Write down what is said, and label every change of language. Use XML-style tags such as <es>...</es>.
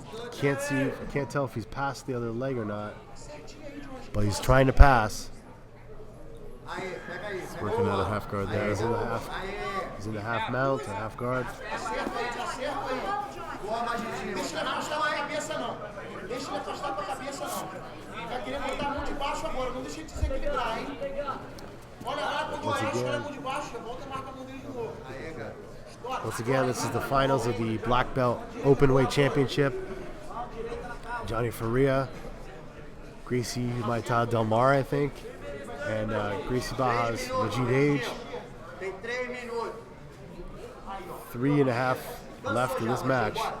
<en>Can't tell if he's past the other leg or not, but he's trying to pass. He's working out a half guard there. He's in the half mount or half guard.</en> <pt>Deixa ele afastar com a cabeça, não. Vai querer botar a mão de baixo agora. Não deixa ele desequilibrar, hein? Olha lá, quando o Johnny escolhe a mão de baixo, volta e marca a mão dele de novo.</pt> <en>Once again, this is the finals of the Black Belt Openweight Championship. Johnny Faria, Gracie Maita Del Mar, I think, and Gracie Baja's Majid H.E.A.T. 3.5 left in this match.</en>